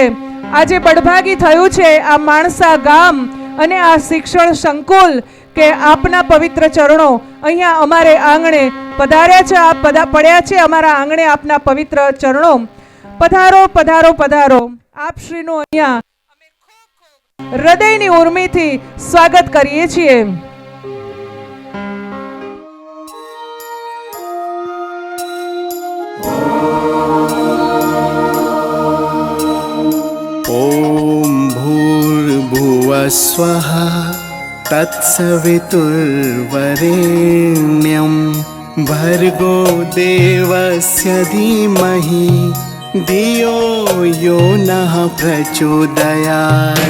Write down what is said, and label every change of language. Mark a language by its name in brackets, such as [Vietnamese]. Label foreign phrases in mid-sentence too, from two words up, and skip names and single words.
[Gujarati] આજે બડભાગી થયું છે આ માણસા ગામ અને આ શિક્ષણ સંકુલ કે આપના પવિત્ર ચરણો અહીંયા અમારે આંગણે પધાર્યા છે। આપ પડ્યા છે અમારા આંગણે આપના પવિત્ર ચરણો। પધારો પધારો પધારો। આપશ્રીનું અહીંયા અમે ખૂબ હૃદયની ઉર્મિથી સ્વાગત કરીએ છીએ। [Sanskrit] ॐ भूर्भुवस्वः तत्सवितुर्वरेण्यं भर्गो देवस्य धीमहि धियो यो नः प्रचोदयात्।